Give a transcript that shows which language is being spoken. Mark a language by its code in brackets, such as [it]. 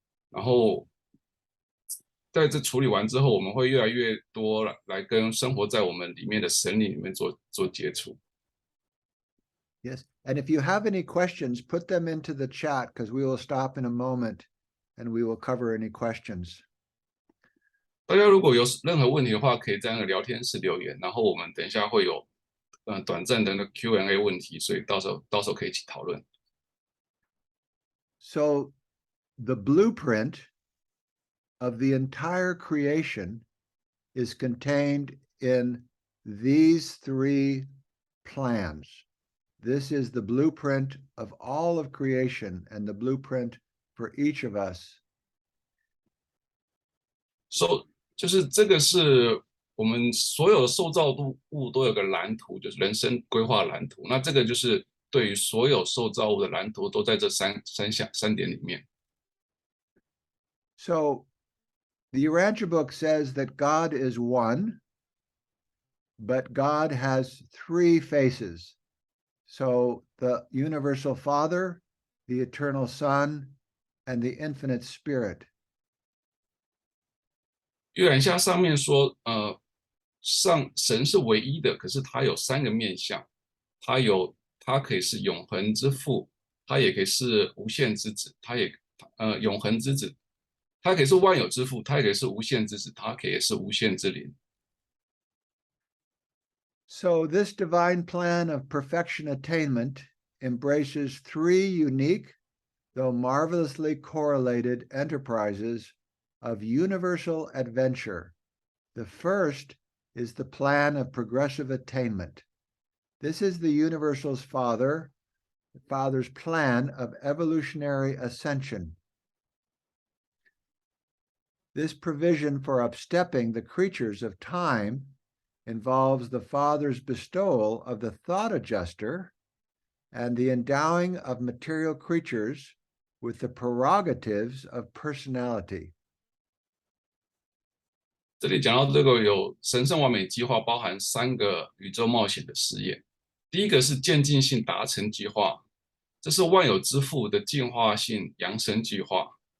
[zh] 然后在这处理完之后，我们会越来越多来跟生活在我们里面的神灵里面做接触。 [en] Yes. And if you have any questions, put them into the chat because we will stop in a moment and we will cover any questions. [zh] 大家如果有任何问题的话，可以在那个聊天室留言，然后我们等一下会有短暂的那个 Q&A 问题，所以到时候可以一起讨论。 [en] So the blueprint of the entire creation is contained in these three plans. This is the blueprint of all of creation and the blueprint for each of us. [zh] So 就是这个是我们所有的受造物都有个蓝图，就是人生规划蓝图。那这个就是对于所有受造物的蓝图都在这三点里面。 [en] So the Urantia book says that God is one, but God has three faces. So the universal Father, the eternal Son, and the infinite Spirit. [zh] 预言下上面说，神是唯一的，可是他有三个面相，他可以是永恒之父，他也可以是无限之子，永恒之子，他可以是万有之父，他也可以是无限之子，他可以是无限之灵。 [en] So this divine plan of perfection attainment embraces three unique, though marvelously correlated enterprises of universal adventure. The first is the plan of progressive attainment. This is the universal's Father's plan of evolutionary ascension. This provision for upstepping the creatures of time involves the Father's bestowal of the thought adjuster and the endowing of material creatures with the prerogatives of personality. [zh] 这里讲到这个有神圣完美计划，包含三个宇宙冒险的事业。第一个是渐进性达成计划，这是万有之父的进化性扬升计划。